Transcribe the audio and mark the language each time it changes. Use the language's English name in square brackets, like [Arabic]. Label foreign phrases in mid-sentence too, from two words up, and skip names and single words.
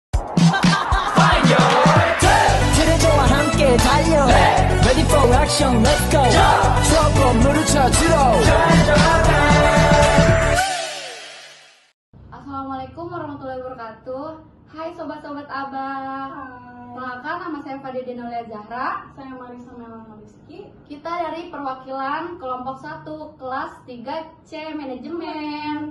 [Korean] 그대와 함께 달려 [English] Ready for action let's go [Korean] 수업과 물을 찾으러 [Arabic] السلام عليكم ورحمة الله وبركاته. [Indonesian] Hai sobat-sobat abang. Perkenalkan, nama saya Fadil Denolia Zahra. Saya Marisa Melana Rizky. Kita dari perwakilan kelompok 1 kelas 3C manajemen.